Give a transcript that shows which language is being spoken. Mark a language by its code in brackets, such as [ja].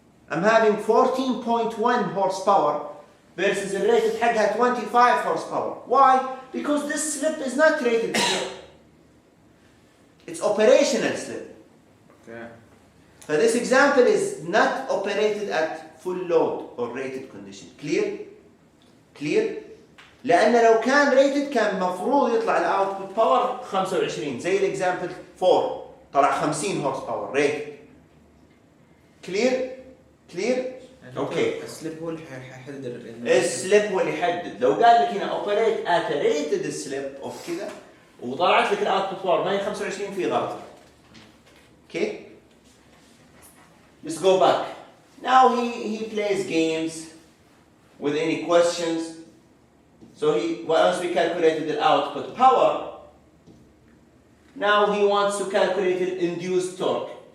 [en] I'm having 14.1 horsepower versus the rated حقها 25 horsepower. Why? Because this slip is not rated slip. It's operational slip. Okay. So this example is not operated at full load or rated condition. Clear? Clear? [ar] لأن لو كان rated كان مفروض يطلع الاوتبوت باور 25 زي الاكزامبل 4 طلع 50 هورس باور rated. [en] Clear? Clear? Okay. [ar] السليب هو اللي حيحدد السليب هو اللي يحدد. لو قال لك هنا [en] operate at rated slip of [ar] كذا وطلعت لك الاوتبوت باور ما هي 25 في غلط. [en] Okay? Let's go back. Now he plays games with any questions. So once we calculated the output power, now he wants to calculate the induced torque.